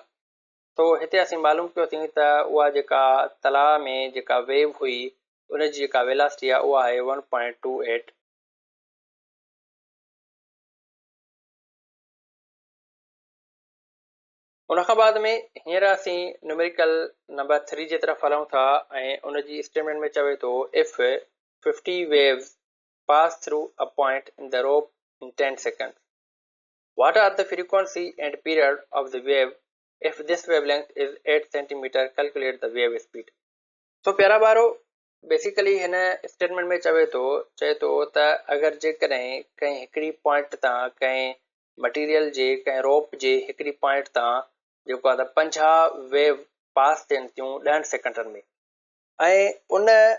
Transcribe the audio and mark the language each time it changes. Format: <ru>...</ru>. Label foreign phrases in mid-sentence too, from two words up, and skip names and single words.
<sd>तो हिते असीं मालूम कयोसीं त उहा जेका तलाउ में जेका वेव हुई उनजी जेका वेलासिटी आहे उहा आहे 1.28। उनखां बाद में हींअर असीं न्यूमेरिकल नंबर 3 जे तरफ़ हलूं था ऐं उनजी स्टेटमेंट में चवे थो</sd> <en>इफ 50 waves pass through a point in the rope in 10 seconds, what are the frequency and period of the wave? If this wavelength is 8 centimeter, calculate the wave speed.</en> <sd>तो प्यारा ॿारो बेसिकली हिन स्टेटमेंट में चए थो त अगरि जेकॾहिं कंहिं हिकिड़ी पॉइंट तां कंहिं मटीरियल जे कंहिं रोप जे हिकिड़ी पॉइंट तां जेको आहे त 50 वेव पास थियनि थियूं 10 सेकेंडनि में ऐं उन</sd>